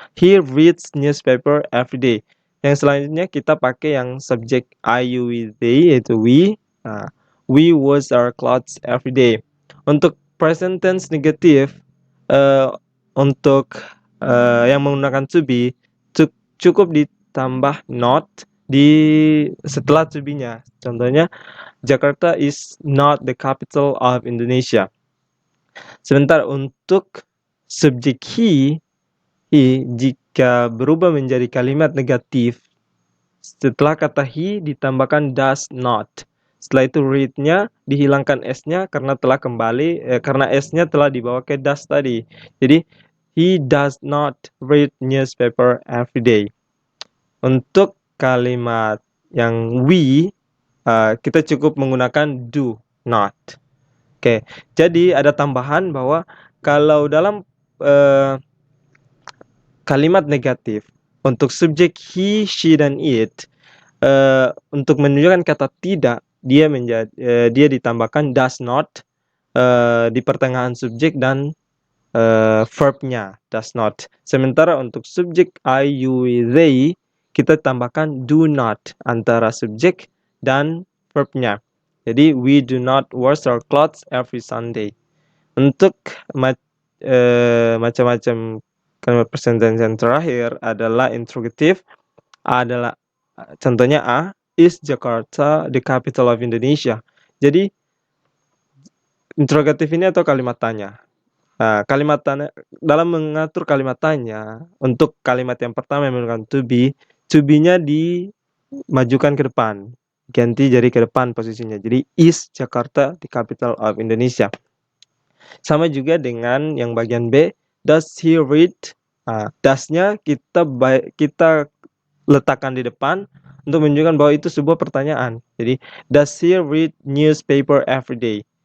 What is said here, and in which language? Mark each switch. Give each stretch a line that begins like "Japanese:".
English: He reads newspaper every day.
Indonesian: Yang selanjutnya kita pakai yang subjek I, you, we, they, yaitu we.
English: We wash our clothes every day.
Indonesian: Untuk present tense negatif, untuk yang menggunakan to be, cukup ditambah not setelah to be-nya.
English: Contohnya, Jakarta is not the capital of Indonesia.
Indonesian: Sebentar untuk subjek he jika berubah menjadi kalimat negatif, setelah kata he ditambahkan does not. Setelah itu read-nya dihilangkan s-nya karena karena s-nya telah dibawa ke does tadi.
English: Jadi he does not read newspaper every day.
Indonesian: Untuk kalimat yang we, kita cukup menggunakan do not. Oke, jadi ada tambahan bahwa kalau dalam kalimat negatif untuk subjek he, she, dan it, untuk menunjukkan kata tidak, dia ditambahkan does not di pertengahan subjek dan verb-nya does not. Sementara untuk subjek I, you, we, they, kita tambahkan do not antara subjek dan verb-nya.
English: Jadi we do not wash our clothes every Sunday.
Indonesian: Untuk macam-macam kalimat present tense yang terakhir adalah interrogative, adalah contohnya
English: is Jakarta the capital of Indonesia.
Indonesian: Jadi interrogatif ini atau kalimat tanya. Kalimat tanya, dalam mengatur kalimat tanya, untuk kalimat yang pertama yang menggunakan to be-nya dimajukan ke depan, ganti jadi ke depan posisinya.
English: Jadi is Jakarta the capital of Indonesia.
Indonesian: Sama juga dengan yang bagian B,
English: does he read?
Indonesian: Does-nya kita letakkan di depan untuk menunjukkan bahwa itu sebuah pertanyaan.
English: Jadi does he read newspaper every day?